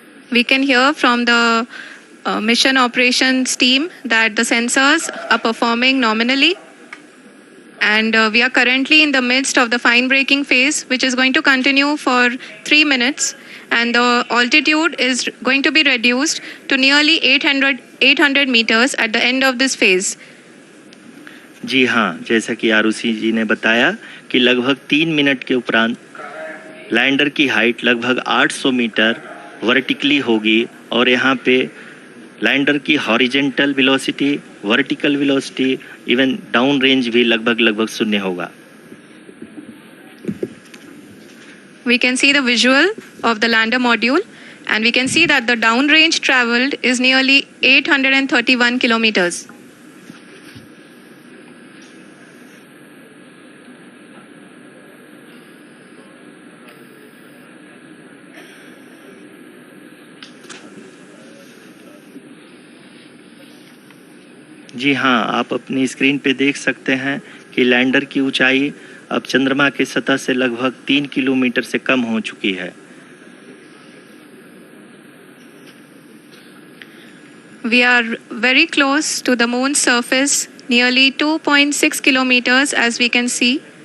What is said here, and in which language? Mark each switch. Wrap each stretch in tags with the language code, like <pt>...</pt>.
<en>We can hear from the mission operations team that the sensors are performing nominally. And we are currently in the midst of the fine braking phase, which is going to continue for 3 minutes. And the altitude is going to be reduced to nearly 800 meters at the end of this phase.</en> <hi>जी हाँ, जैसा कि आरुषि जी ने बताया कि लगभग 3 minute के उपरांत lander की हाइट लगभग 800 मीटर वर्टिकली होगी और यहाँ पे लैंडर की horizontal velocity, vertical velocity, even down range भी लगभग शून्य होगा।</hi> <en>We can see the visual of the lander module and we can see that the down range traveled is nearly 831 kilometers.</en> <hi>जी हाँ, आप अपनी स्क्रीन पे देख सकते हैं कि लैंडर की ऊंचाई अब चंद्रमा की सतह से लगभग 3 किलोमीटर से कम हो चुकी है।</hi> <en>We are very close to the moon's surface, nearly 2.6 kilometers as we can see.</en>